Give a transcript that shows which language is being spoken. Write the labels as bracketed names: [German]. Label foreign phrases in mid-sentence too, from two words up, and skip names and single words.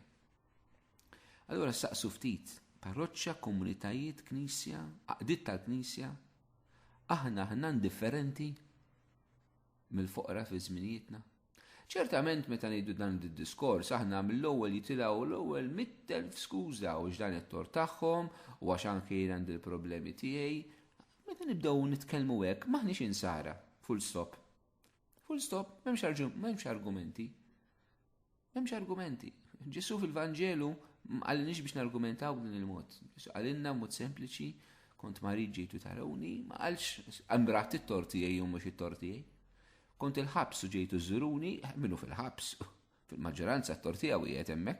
[Maltese] Allura saqsu ftit, parroċċja, komunitajiet, knisja, għaqdiet tal-knisja, aħna indifferenti mill-foqra fi żminijietna. Ċertament meta ngħidu dan id-diskors aħna mill-ewwel jitilgħu l-ewwel 100,000 skuża u x'dan it-tort tagħhom u għax anke jien għandi l-problemi tiegħi. Meta nibdew nitkellmu hekk m'aħniex insara, [English] full stop. Full stop, [Maltese] m'hemmx argumenti. M'hemmx argumenti. Ġesu fil-Vanġelu m'qallinix biex nargumentaw b'din il-mod. Għalinna mod sempliċi, kont marid ġejtu tarawni, ma qalx għambrat it-tort tiegħi u mhux it-tort tiegħi. Kont il-ħabs u ġejtu żuruni, minnu fil-ħabs, fil-maġġoranza t-tort tiegħu qiegħed hemmhekk.